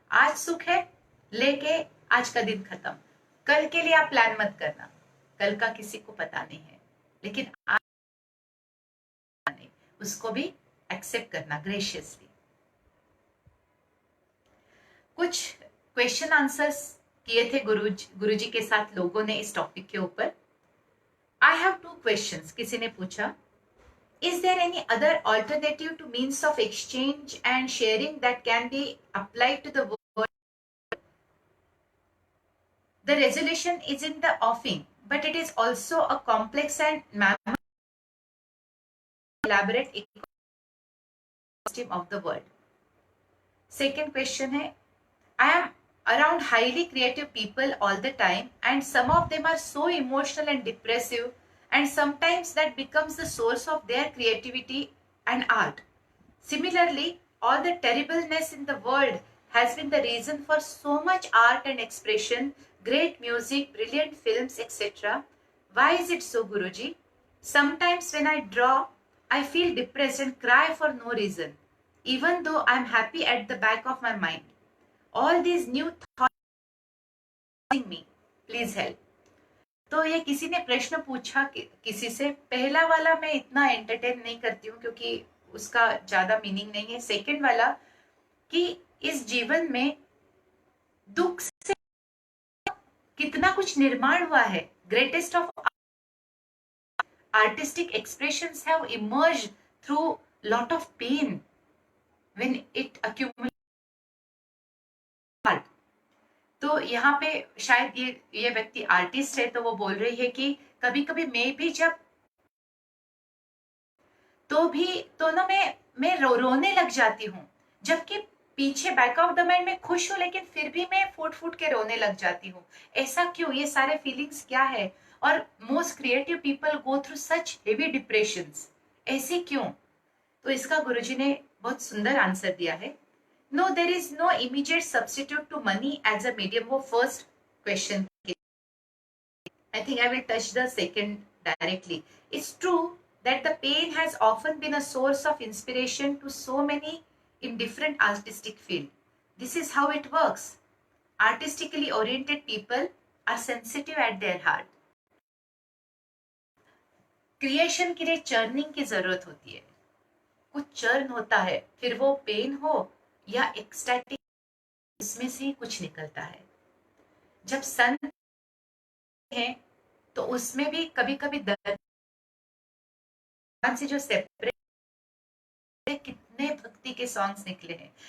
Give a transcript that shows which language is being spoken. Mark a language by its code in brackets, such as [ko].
[hi] आज सुख है, लेके आज का दिन खत्म. कल के लिए आप प्लान मत करना, कल का किसी को पता नहीं है, लेकिन आज उसको भी एक्सेप्ट करना ग्रेशियसली. कुछ क्वेश्चन आंसर्स किए थे गुरुजी के साथ लोगों ने इस टॉपिक के ऊपर. [en] I have 2 questions. [hi] किसी ने पूछा, [en] is there any other alternative to means of exchange and sharing that can be applied to the world? The resolution is in the offing, but it is also a complex and elaborate system of the world. Second question है, I am around highly creative people all the time, and some of them are so emotional and depressive, and sometimes that becomes the source of their creativity and art. Similarly, all the terribleness in the world has been the reason for so much art and expression, great music, brilliant films, etc. Why is it so, Guruji? Sometimes when I draw, I feel depressed and cry for no reason, even though I am happy at the back of my mind. All these new thoughts me. Please help. [hi] तो ये किसी ने प्रश्न पूछा किसी से. पहला वाला मैं इतना एंटरटेन नहीं करती हूँ क्योंकि उसका ज्यादा मीनिंग नहीं है. सेकंड वाला कि इस जीवन में दुख से कितना कुछ निर्माण हुआ है. [en] Greatest of artistic expressions have emerged through lot of pain when it accumulates. [hi] तो यहाँ पे शायद ये व्यक्ति आर्टिस्ट है, तो वो बोल रही है कि कभी कभी मैं भी जब तो ना मैं रोने लग जाती हूँ, जबकि पीछे [en] back of the mind [hi] में खुश हूँ, लेकिन फिर भी मैं फूट फूट के रोने लग जाती हूँ. ऐसा क्यों? ये सारे फीलिंग्स क्या है? [en] और most creative people go through such heavy depressions. [hi] ऐसे क्यों? तो इसका गुरुजी ने बहुत सुंदर आंसर दिया है. [en] No, there is no immediate substitute to money as a medium. वो first question. I think I will touch the second directly. It's true that the pain has often been a source of inspiration to so many in different artistic field. This is how it works. Artistically oriented people are sensitive at their heart. [hi] Creation के लिए churning की जरूरत होती है. कुछ churn होता है, फिर वो पेन हो या एक्सटैटिक, इसमें से ही कुछ निकलता है. जब सन है तो उसमें भी कभी कभी दर्द से जो सेपरेट, कितने भक्ति के सॉन्ग्स निकले हैं.